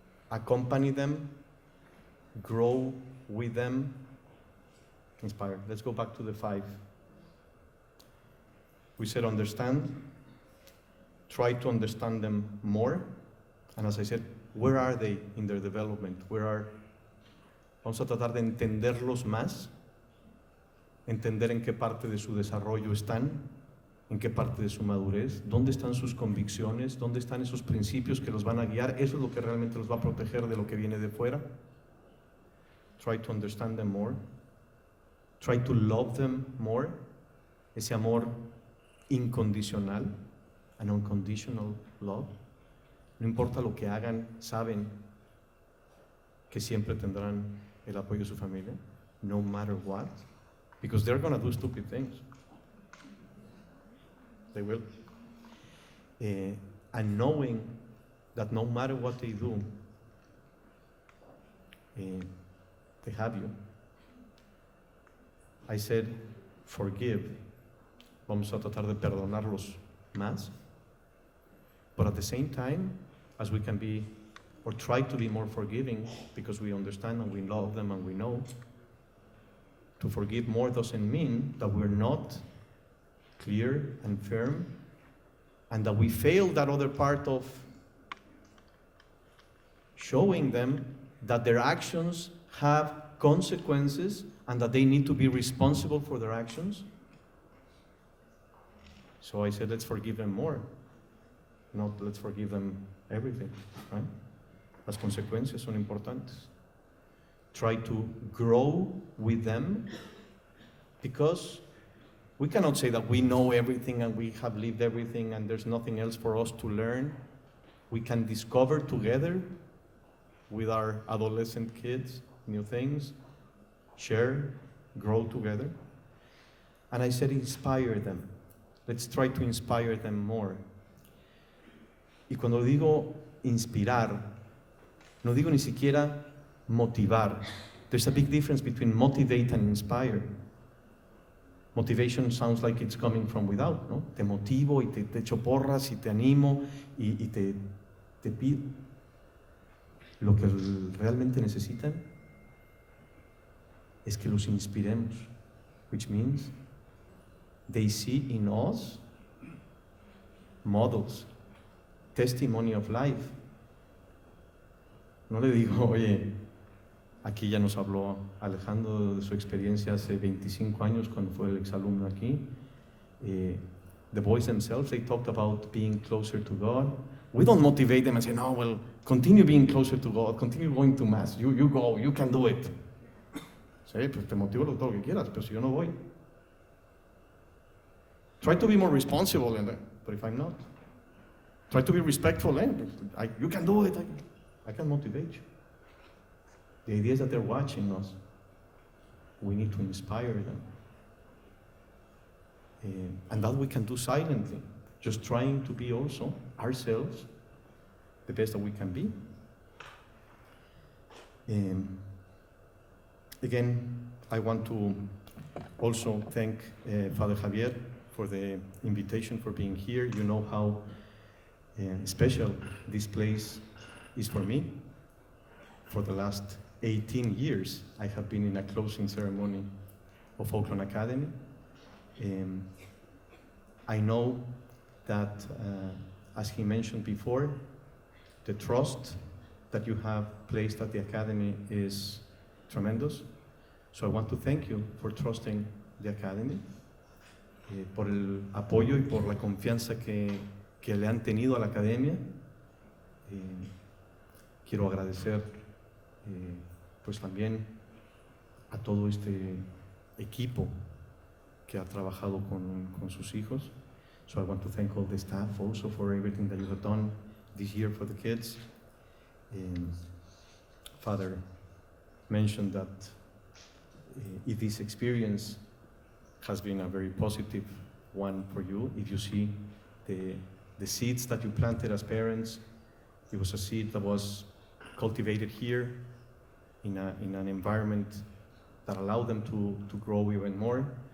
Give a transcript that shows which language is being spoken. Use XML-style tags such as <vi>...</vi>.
<en>accompany them, grow with them, inspire. Let's go back to the 5. We said understand, try to understand them more, and as I said, where are they in their development?</en> <es>Vamos a tratar de entenderlos más, entender en qué parte de su desarrollo están, en qué parte de su madurez, dónde están sus convicciones, dónde están esos principios que los van a guiar. Eso es lo que realmente los va a proteger de lo que viene de fuera.</es> <en>Try to understand them more. Try to love them more.</en> <es>Ese amor incondicional,</es> <en>an unconditional love.</en> <es>No importa lo que hagan, saben que siempre tendrán el apoyo de su familia,</es> <en>no matter what, because they're going to do stupid things. They will. And knowing that no matter what they do, they have you. I said, forgive.</en> <es>Vamos a tratar de perdonarlos más.</es> <en>But at the same time, as we can be, or try to be more forgiving, because we understand and we love them and we know, to forgive more doesn't mean that we're not clear and firm, and that we fail that other part of showing them that their actions have consequences and that they need to be responsible for their actions. So I said, let's forgive them more, not let's forgive them everything, right?</en> <es>Las consecuencias son importantes.</es> <en>Try to grow with them, because we cannot say that we know everything and we have lived everything and there's nothing else for us to learn. We can discover together with our adolescent kids new things, share, grow together. And I said, inspire them. Let's try to inspire them more.</en> <es>Y cuando digo inspirar, no digo ni siquiera motivar.</es> <en>There's a big difference between motivate and inspire. Motivation sounds like it's coming from without,</en> <es>¿no? Te motivo y te echo porras y te animo y te pido. Lo que realmente necesitan es que los inspiremos,</es> <en>which means they see in us models, testimony of life.</en> <es>No le digo, oye, aquí ya nos habló Alejandro de su experiencia hace 25 años cuando fue el exalumno aquí.</es> <en>The boys themselves, they talked about being closer to God. We don't motivate them and say, no, well, continue being closer to God, continue going to Mass, you go, you can do it.</en> <es>Sí, pues te motivo todo lo que quieras, pero si yo no voy.</es> <en>Try to be more responsible, but if I'm not, try to be respectful. You can do it. I can motivate you. The idea is that they're watching us. We need to inspire them. And that we can do silently, just trying to be also ourselves the best that we can be. Again, I want to also thank Father Javier for the invitation, for being here. You know how special this place is for me. For the last 18 years, I have been in a closing ceremony of Oaklawn Academy. I know that, as he mentioned before, the trust that you have placed at the Academy is tremendous. So I want to thank you for trusting the Academy,</en> <es>por el apoyo y por la confianza que le han tenido a la Academia. Quiero agradecer pues también a todo este equipo que ha trabajado con sus hijos.</es> <en>So I want to thank all the staff also for everything that you have done this year for the kids. Father mentioned that if this experience has been a very positive one for you, if you see the seeds that you planted as parents, it was a seed that was cultivated here in an environment that allowed them to grow even more.</en>